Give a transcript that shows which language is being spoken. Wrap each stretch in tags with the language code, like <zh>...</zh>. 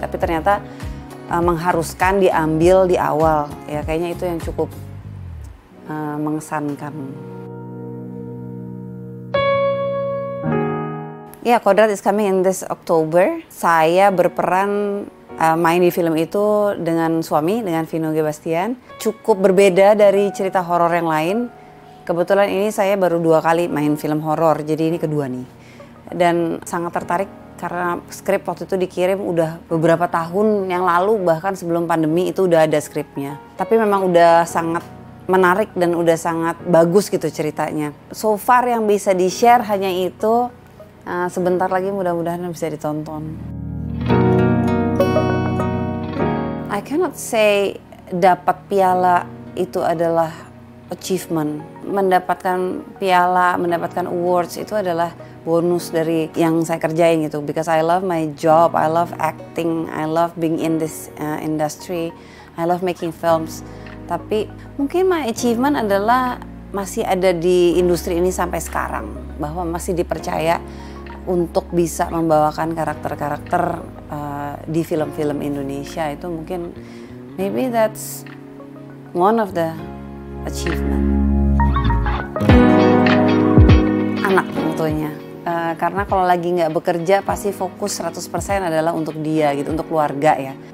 <id>Tapi ternyata mengharuskan diambil di awal, ya kayaknya itu yang cukup mengesankan.</id> <en>Ya, Kodrat is coming in this October.</en> <id>Saya berperan main di film itu dengan suami, dengan Vino G. Bastian. Cukup berbeda dari cerita horor yang lain. Kebetulan ini saya baru 2 kali main film horor, jadi ini kedua nih. Dan sangat tertarik karena skrip waktu itu dikirim udah beberapa tahun yang lalu, bahkan sebelum pandemi itu udah ada skripnya. Tapi memang udah sangat menarik dan udah sangat bagus gitu ceritanya.</id> <en>So far</en> <id>yang bisa di-share hanya itu, sebentar lagi mudah-mudahan bisa ditonton.</id> <en>I cannot say</en> <id>dapat piala itu adalah achievement. Mendapatkan piala, mendapatkan awards itu adalah bonus dari yang saya kerjain gitu.</id> <en>Because I love my job, I love acting, I love being in this industry, I love making films.</en> <id>Tapi mungkin</id> <en>my achievement</en> <id>adalah masih ada di industri ini sampai sekarang. Bahwa masih dipercaya untuk bisa membawakan karakter-karakter di film-film Indonesia. Itu mungkin</id> <en>maybe that's one of the achievement.</en> <id>Anak tentunya. Karena kalau lagi nggak bekerja pasti fokus 100% adalah untuk dia gitu, untuk keluarga ya.</id>